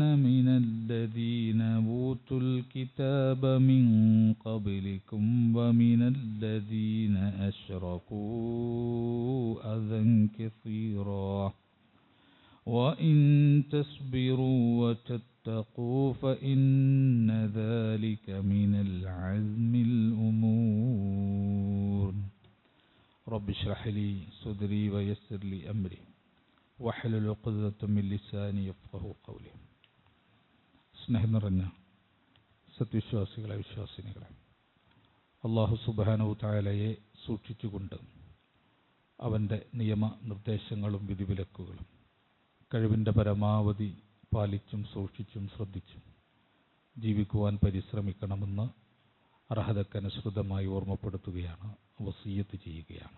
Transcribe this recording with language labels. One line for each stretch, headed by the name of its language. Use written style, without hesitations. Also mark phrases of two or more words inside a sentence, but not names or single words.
Arabic: من الذين أوتوا الكتاب من قبلكم ومن الذين أشركوا أذى كثيرا وإن تصبروا وتتقوا فإن ذلك من العزم الأمور رب اشرح لي صدري ويسر لي أمري واحلل عقدة من لساني يفقهوا قولي
Malayalam: സ്നേഹം നിറഞ്ഞ സത്യവിശ്വാസികളെ വിശ്വാസിനികളെ
Arabic: الله سبحانه تعالى
Malayalam: സൂക്ഷിച്ചുകൊണ്ട് അവൻ്റെ നിയമനിർദ്ദേശങ്ങളും വിധിവിലക്കുകളും കഴിവിൻ്റെ പരമാവധി പാലിച്ചും സൂക്ഷിച്ചും ശ്രദ്ധിച്ചും ജീവിക്കുവാൻ പരിശ്രമിക്കണമെന്ന് അർഹതക്കനുസൃതമായി ഓർമ്മപ്പെടുത്തുകയാണ്, വസിയ്യത്ത് ചെയ്യുകയാണ്.